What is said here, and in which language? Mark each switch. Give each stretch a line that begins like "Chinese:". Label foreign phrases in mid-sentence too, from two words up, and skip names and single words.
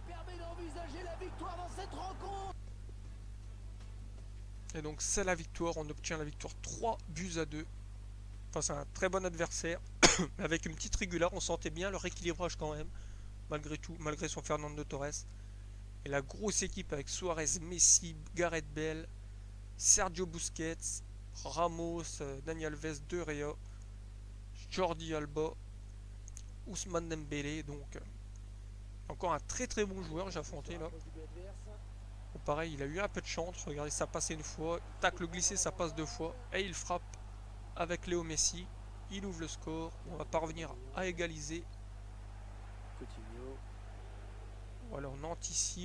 French: Et donc c'est la victoire. On obtient la victoire 3-2. Enfin, c'est un très bon adversaire. Avec une petite régulière, on sentait bien leur équilibrage quand même. Malgré tout, malgré son Fernando Torres. Et la grosse équipe avec Suarez, Messi, Gareth Bale, Sergio Busquets, Ramos, Dani Alves, De Gea, Jordi Alba, Ousmane Dembélé. Donc encore un très bon joueur j'ai affronté là. Bon, pareil, il a eu un peu de chance. Regardez, ça passe une fois. Tacle glissé, ça passe 2 fois. Et il frappe avec Léo Messi. Il ouvre le score. On va parvenir à égaliser. Voilà, on anticipe.